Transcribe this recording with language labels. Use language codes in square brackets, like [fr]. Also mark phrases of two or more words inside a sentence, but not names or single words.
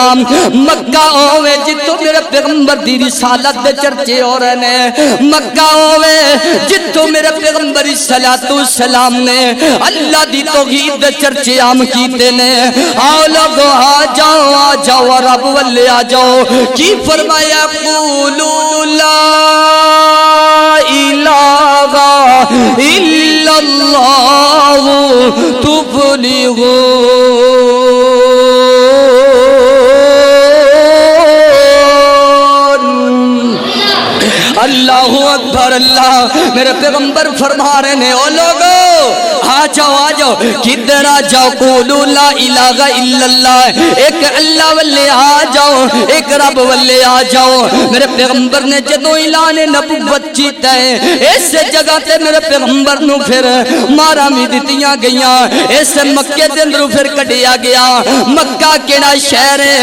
[pa] ਮੱਕਾ ਹੋਵੇ ਜਿੱਥੋਂ ਮੇਰੇ ਪੈਗ਼ੰਬਰ ਦੀ ਰਿਸਾਲਤ ਦੇ ਚਰਚੇ ਹੋ ਰਹੇ ਨੇ, ਮੱਕਾ ਹੋਵੇ ਜਿੱਥੋਂ ਮੇਰੇ ਪੈਗ਼ੰਬਰ ਸਲਾਮ ਨੇ ਅੱਲਾਹ ਦੀ ਤੌਹੀਦ ਦੇ ਚਰਚੇ ਆਮ ਕੀਤੇ ਨੇ। ਆਓ ਲੋਕੋ ਆ ਜਾਓ ਰੱਬ ਵੱਲੇ ਆ ਜਾਓ। ਕੀ ਫ਼ਰਮਾਇਆ [ar] قولوا لا إله إلا الله تفلحوا. الله أكبر. [pa] ਅੱਲਾਹ ਮੇਰੇ ਪੈਗ਼ੰਬਰ ਫ਼ਰਮਾ ਰਹੇ ਨੇ, ਓ ਲੋਕੋ ਆ ਜਾਓ ਕਿਧਰ ਆ ਜਾਓ। [ar] قولوا لا إله إلا الله, [pa] ਏਕ ਅੱਲਾਹ ਵੱਲੇ ਆ ਜਾਓ, ਏਕ ਰੱਬ ਵੱਲੇ ਆ ਜਾਓ। ਮੇਰੇ ਪੈਗ਼ੰਬਰ ਨੇ ਜਦੋਂ ਐਲਾਨ ਨਬੁੱਵਤ ਕੀਤਾ ਹੈ, ਇਸ ਜਗ੍ਹਾ ਤੇ ਮੇਰੇ ਪੈਗ਼ੰਬਰ ਨੂੰ ਫਿਰ ਮਾਰਾ ਭੀ ਦਿੱਤੀਆਂ ਗਈਆਂ, ਇਸ ਮੱਕੇ ਦੇ ਅੰਦਰੋਂ ਫਿਰ ਕੱਢਿਆ ਗਿਆ। ਮੱਕਾ ਕਿਹੜਾ ਸ਼ਹਿਰ ਹੈ?